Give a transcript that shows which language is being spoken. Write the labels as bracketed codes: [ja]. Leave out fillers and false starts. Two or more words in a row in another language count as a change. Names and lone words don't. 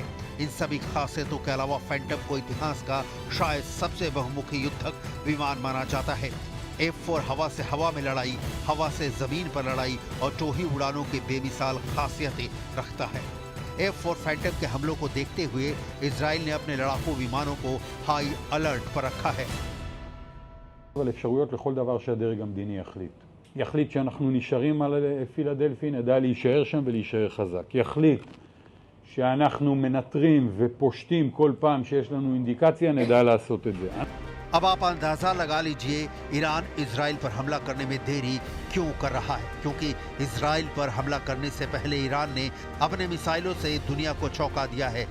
[hi] इन सभी खासियतों के अलावा फैंटम को इतिहास का शायद सबसे बहुमुखी युद्धक विमान माना जाता है। F4 हवा से हवा में लड़ाई, हवा से जमीन पर लड़ाई और टोही उड़ानों की बेमिसाल खासियतें रखता है। F4 फैंटम के हमलों को देखते हुए इजराइल ने अपने लड़ाकू विमानों को [en] high alert [hi] पर रखा है। [he] אבל אפשרויות לכל דבר שהדרג המדיני יחליט שאנחנו נשארים על פילדלפי, נדע להישאר שם ולהישאר חזק. יחליט שאנחנו מנטרים ופושטים כל פעם שיש לנו אינדיקציה, נדע לעשות את זה. [hi] अब आप अंदाजा लगा लीजिए ईरान इजराइल पर हमला करने में देरी क्यों कर रहा है, क्योंकि इजराइल पर हमला करने से पहले ईरान ने अपने मिसाइलों से दुनिया को चौंका दिया है।